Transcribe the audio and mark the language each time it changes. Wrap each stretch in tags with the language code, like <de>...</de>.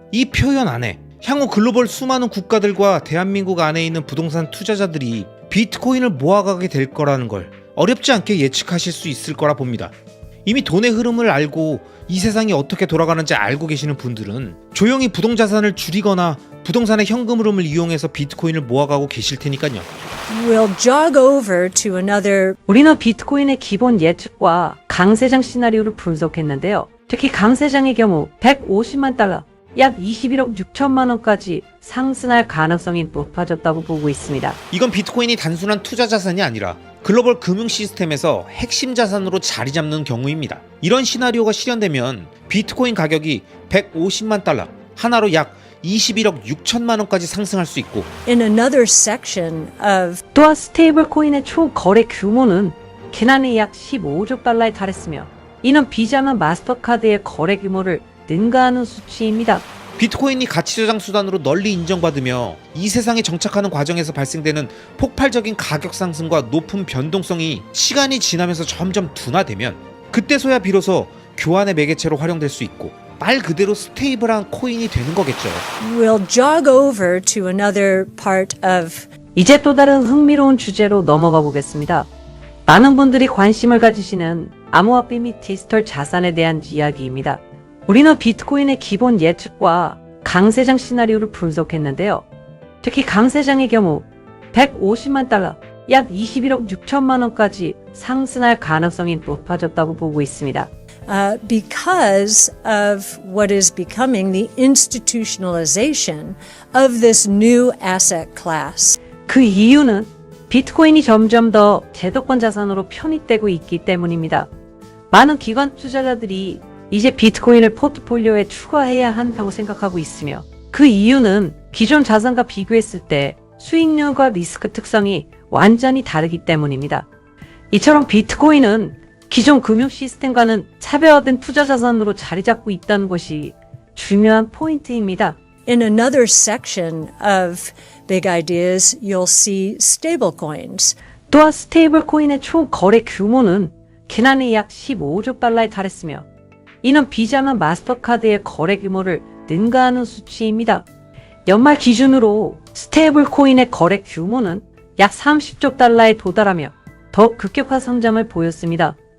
<ko>이 표현 안에 향후 글로벌 수많은 국가들과 대한민국 안에 있는 부동산 투자자들이 비트코인을 모아가게 될 거라는 걸 어렵지 않게 예측하실 수 있을 거라 봅니다. 이미 돈의 흐름을 알고 이 세상이 어떻게 돌아가는지 알고 계시는 분들은 조용히 부동자산을 줄이거나 부동산의 현금 흐름을 이용해서 비트코인을 모아가고 계실 테니까요.</ko> <en>We'll jog over to another.</en> <ko>우리는 비트코인의 기본 예측과 강세장 시나리오를 분석했는데요. 특히 강세장의 경우 150만 달러, 약 21억 6천만 원까지 상승할 가능성이 높아졌다고 보고 있습니다. 이건 비트코인이 단순한 투자 자산이 아니라 글로벌 금융 시스템에서 핵심 자산으로 자리 잡는 경우입니다. 이런 시나리오가 실현되면 비트코인 가격이 150만 달러, 하나로 약 21억 6천만 원까지 상승할 수 있고,</ko> <en>In another section of</en> <ko>또한 스테이블 코인의 총 거래 규모는 지난해 약 15조 달러에 달했으며 이는 비자만 마스터카드의 거래 규모를 능가하는 수치입니다. 비트코인이 가치 저장 수단으로 널리 인정받으며 이 세상에 정착하는 과정에서 발생되는 폭발적인 가격 상승과 높은 변동성이 시간이 지나면서 점점 둔화되면 그때서야 비로소 교환의 매개체로 활용될 수 있고 말 그대로 스테이블한 코인이 되는 거겠죠.</ko> <en>we'll jog over to another part of</en> <ko>이제 또 다른 흥미로운 주제로 넘어가 보겠습니다. 많은 분들이 관심을 가지시는 암호화폐 및 디지털 자산에 대한 이야기입니다. 우리는 비트코인의 기본 예측과 강세장 시나리오를 분석했는데요. 특히 강세장의 경우 150만 달러, 약 21억 6천만 원까지 상승할 가능성이 높아졌다고 보고 있습니다.</ko> <en>because of what is becoming the institutionalization of this new asset class.</en> <ko>그 이유는 비트코인이 점점 더 제도권 자산으로 편입되고 있기 때문입니다. 많은 기관 투자자들이 이제 비트코인을 포트폴리오에 추가해야 한다고 생각하고 있으며 그 이유는 기존 자산과 비교했을 때 수익률과 리스크 특성이 완전히 다르기 때문입니다. 이처럼 비트코인은 기존 금융 시스템과는 차별화된 투자 자산으로 자리 잡고 있다는 것이 중요한 포인트입니다.</ko> <en>In another section of Big Ideas, you'll see stablecoins.</en> <ko>또한 스테이블 코인의 총 거래 규모는 지난해 약 15조 달러에 달했으며 이는 비자나 마스터카드의 거래 규모를 능가하는 수치입니다. 연말 기준으로 스테이블 코인의 거래 규모는 약 30조 달러에 도달하며 더 급격한 성장을 보였습니다.</ko>